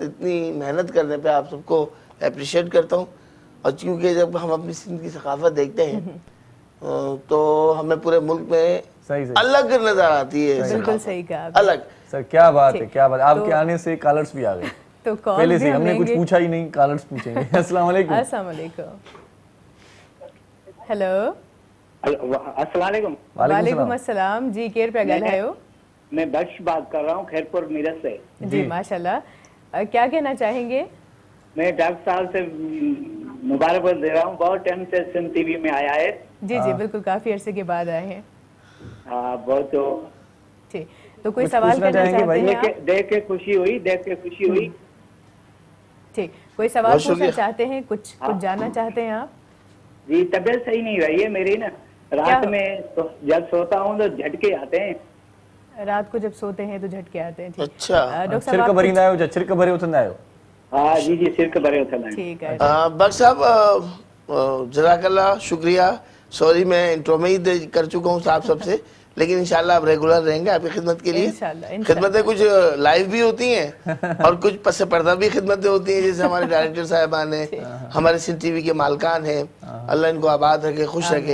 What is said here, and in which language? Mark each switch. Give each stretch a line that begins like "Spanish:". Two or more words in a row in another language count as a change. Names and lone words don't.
Urdu: اتنی محنت کرنے پہ آپ سب کو اپریشیئٹ کرتا ہوں. اور کیونکہ جب ہم اپنی سندھ کی ثقافت دیکھتے ہیں تو ہمیں پورے ملک میں الگ نظر آتی ہے. بالکل صحیح کہا अलग। سر کیا بات ہے، کیا بات. آپ کے آنے سے کالرز بھی آ گئے. तो پہلے سے ہم نے کچھ پوچھا ہی نہیں، کالرز پوچھیں گے.
Arabic: السلام عليكم. السلام عليكم. हेलो अस्सलाम وعليكم السلام
Sindhi: जी, केर पे ॻाल्हायो?
Urdu: میں بخش بات کر رہا ہوں خیرپور میرت سے. جی
Arabic: ما شاء الله,
Urdu: کیا کہنا چاہیں گے? میں ڈاکٹر صاحب سے مبارکباد دے رہا ہوں، بہت ٹائم سے سندھ ٹی وی میں آیا ہے. جی جی بالکل، کافی عرصے کے بعد آئے ہیں. ہاں بہت. ٹھیک، تو کوئی سوال کرنا چاہتے ہیں آپ? دیکھ کے خوشی ہوئی. ٹھیک، کوئی سوال پوچھنا چاہتے ہیں، کچھ جاننا چاہتے ہیں آپ? جی طبیعت صحیح نہیں رہی ہے میری نا، رات میں جب سوتا ہوں تو جھٹکے آتے ہیں. رات کو جب سوتے ہیں تو جھٹکے آتے ہیں. अच्छा,
Sindhi: डॉक्टर साहब सिर भरींदा आहियो, सिर भरे उथंदा आहियो? हाँ जी सिर भरे उथंदा आहियो।
Urdu: ٹھیک ہے بخش صاحب,
Arabic: جزاك الله,
Urdu: शुक्रिया। سوری میں انٹرو میں ہی کر چکا ہوں صاحب سب سے، لیکن
Arabic: إن شاء الله
Urdu: آپ ریگولر رہیں گے آپ کی خدمت کے لیے. خدمتیں کچھ لائیو بھی ہوتی ہیں اور کچھ پس پردہ بھی خدمتیں ہوتی ہیں، جیسے ہمارے ڈائریکٹر صاحبان ہیں، ہمارے سندھ ٹی وی کے مالکان ہیں، اللہ ان کو آباد رکھے، خوش رکھے.